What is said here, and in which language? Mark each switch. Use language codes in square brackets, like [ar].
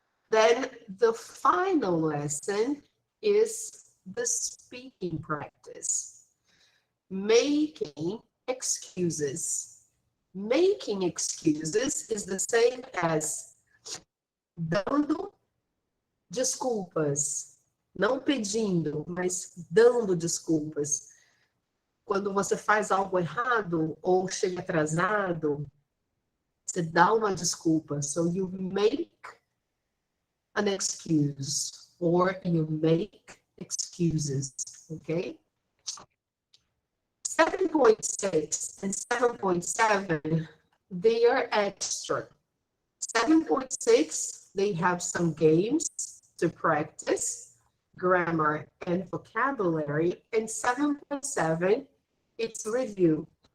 [en] Then the final lesson is the speaking practice, making excuses. Making excuses is the same as [pt] dando desculpas. Não pedindo, mas dando desculpas. Quando você faz algo errado ou chega atrasado, você dá uma desculpa. [en] So you make an excuse or you make excuses, okay? 7.6 and 7.7, they are extra. 7.6, they have some games to practice, grammar and vocabulary, and 7.7, it's review.